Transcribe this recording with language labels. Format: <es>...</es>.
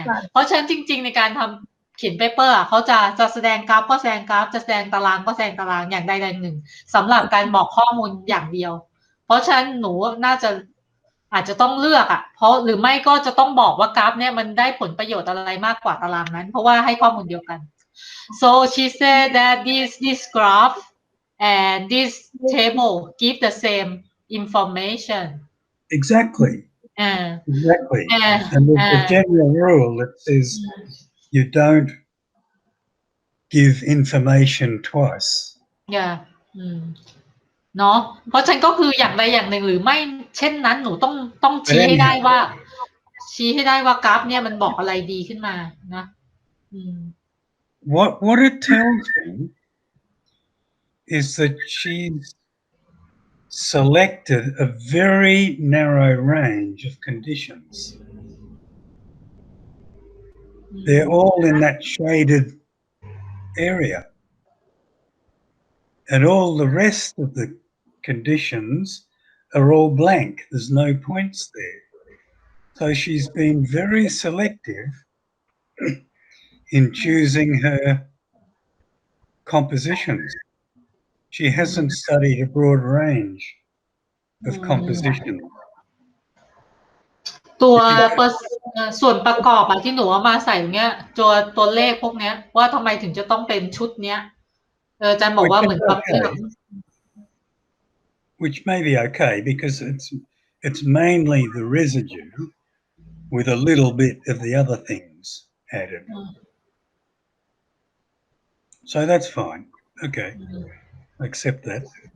<th>เพราะฉะนั้นจริงๆในการทำเขียนเปเปอร์เขาจะแสดงกราฟก็แสดงกราฟจะแสดงตารางก็แสดงตารางอย่างใดอย่างหนึ่งสำหรับการบอกข้อมูลอย่างเดียวเพราะฉะนั้นหนูน่าจะอาจจะต้องเลือกเพราะหรือไม่ก็จะต้องบอกว่ากราฟเนี่ยมันได้ผลประโยชน์อะไรมากกว่าตารางนั้นเพราะว่าให้ข้อมูลเดียวกัน</th> <en>so she said that this graph and this table give the same information exactly exactly and there's a general rule that says you don't give information twice</en> <th>yeah เนาะเพราะฉะนั้นก็คืออย่างใดอย่างหนึ่งหรือไม่เช่นนั้นหนูต้องชี้ให้ได้ว่ากราฟเนี่ยมันบอกอะไรดีขึ้นมานะ</th> <en>what it tells me is that she's selected a very narrow range of conditions. They're all in that shaded area. and all the rest of the conditions are all blank. There's no points there. So she's been very selective in choosing her compositions. She hasn't studied a broad range of composition.</en> <th>ส่วนประกอบที่หนูเอามาใส่เนี้ยตัวเลขพวกเนี้ยว่าทำไมถึงจะต้องเป็นชุดเนี้ยอาจารย์บอกว่าเหมือนกับ</th> <en>which may be okay because it's mainly the residue with a little bit of the other things added. So that's fine. Okay. Accept that.</en>